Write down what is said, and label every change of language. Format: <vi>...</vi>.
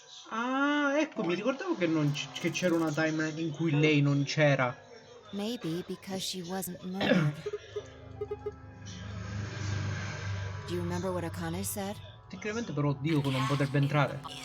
<it>Ah, ecco, mi ricordavo che che c'era una timeline in cui lei non c'era.</it> <en>Maybe because she wasn't murdered. Do you remember what Akane said?</en> <it>Tecnicamente però Dio non potrebbe entrare.</it>